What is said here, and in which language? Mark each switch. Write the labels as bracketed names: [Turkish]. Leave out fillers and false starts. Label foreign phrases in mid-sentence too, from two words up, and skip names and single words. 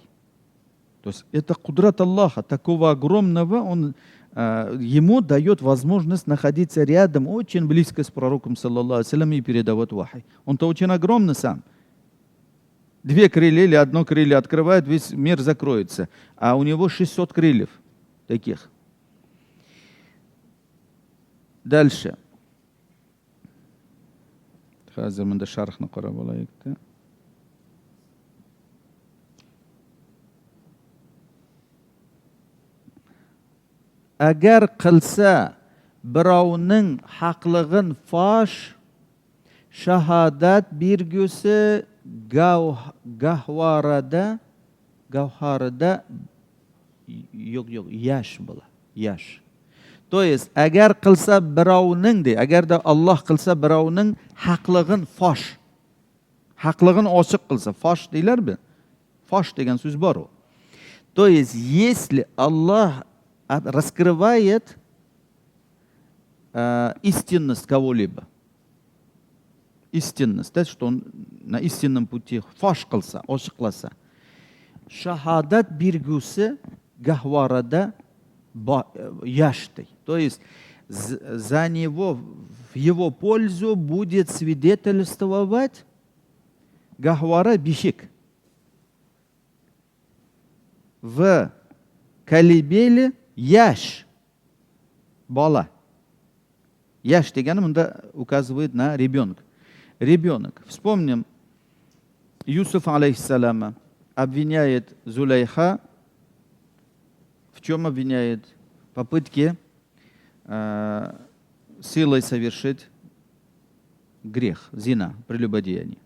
[Russian] То есть это кудрат Аллаха, такого огромного, он ему дает возможность находиться рядом, очень близко с пророком, [Arabic] صلى الله عليه وسلم, [Russian] и передавать вахи. Он-то очень огромный сам. 2 крылья или 1 крылья открывает, весь мир закроется. А у него 600 крыльев таких. Дальше. [Uzbek] Agar qilsa birovning haqlig'in fosh, shahodat bergusi gavharida yash bo'la. Yash. [Russian] То есть, [Uzbek] agar qilsa birovning de, agarda Alloh qilsa birovning haqlig'in fosh. Haqlig'in ochiq qilsa, fosh deylar-ku. Fosh degan so'z bor. [Russian] То есть, если Allah раскрывает истинность кого-либо. Истинность, да, что он на истинном пути [Uzbek] фаш кылса, ошикласа. Шахадат биргусы гахварада яштой. [Russian] То есть за него, в его пользу будет свидетельствовать гахвара бишик. В колыбели яш, бала. [Kazakh] Яш дегені мында [Russian] указывает на ребенка. Ребенок. Вспомним, Юсуф алейхиссалама обвиняет Зулейха. В чем обвиняет? В попытке силой совершить грех, зина, прелюбодеяние.